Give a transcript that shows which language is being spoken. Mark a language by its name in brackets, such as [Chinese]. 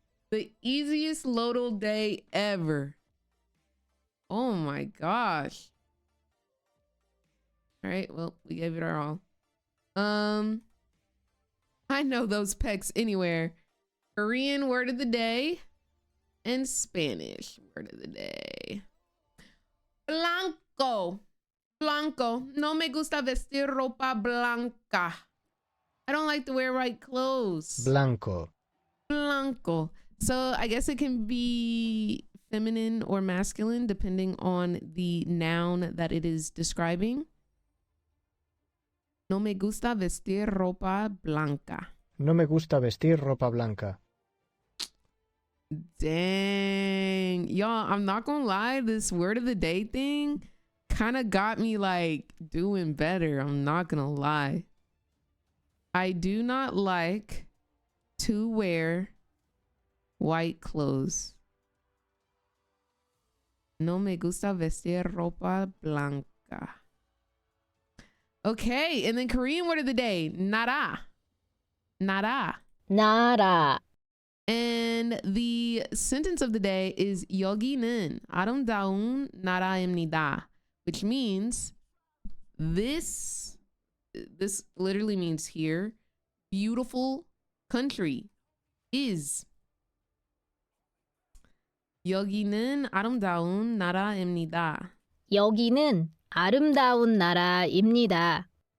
[English] The easiest Lodal day ever. Oh my gosh. All right, well, we gave it our all. I know those pecs anywhere. Korean word of the day and Spanish word of the day. [Spanish] Blanco. Blanco. No me gusta vestir ropa blanca. [English] I don't like to wear white clothes. [Spanish] Blanco. Blanco. [English] So I guess it can be feminine or masculine depending on the noun that it is describing. [Spanish] No me gusta vestir ropa blanca. No me gusta vestir ropa blanca. [English] Dang. Y'all, I'm not gonna lie, this word of the day thing kind of got me like doing better. I'm not gonna lie. I do not like to wear white clothes. [Spanish] No me gusta vestir ropa blanca. [English] Okay, and then Korean word of the day, nara. [Korean] Nara. Nara. [English] And the sentence of the day is [Korean] 여기는 아름다운 나라입니다, [English] which means this literally means here, beautiful country is. [Korean] 여기는 아름다운 나라입니다. 여기는 아름다운 나라입니다.